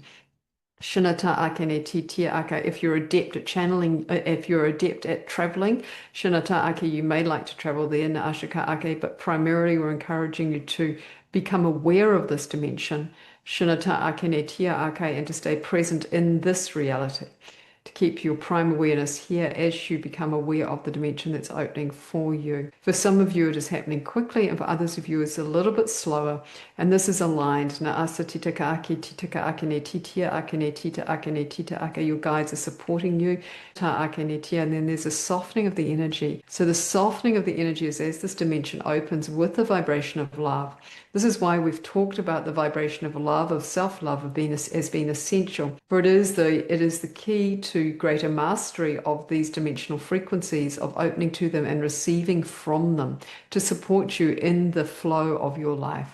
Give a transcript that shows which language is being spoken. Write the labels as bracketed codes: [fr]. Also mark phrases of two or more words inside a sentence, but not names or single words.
[en] Shinata Akene Titia Aka, if you're adept at channeling, if you're adept at traveling, Shinata Ake, you may like to travel there, Naashika Ake, but primarily we're encouraging you to become aware of this dimension, Shinata Akene Tia Ake, and to stay present in this reality. To keep your prime awareness here as you become aware of the dimension that's opening for you. For some of you, it is happening quickly, and for others of you, it's a little bit slower. And this is aligned. Naasa titaka ake, titaka akene, titia akene, tita akene, tita ake. Your guides are supporting you. Ta akene, tia. And then there's a softening of the energy. So the softening of the energy is as this dimension opens with the vibration of love. This is why we've talked about the vibration of love, of self-love, as being essential. For it is the key to greater mastery of these dimensional frequencies, of opening to them and receiving from them to support you in the flow of your life.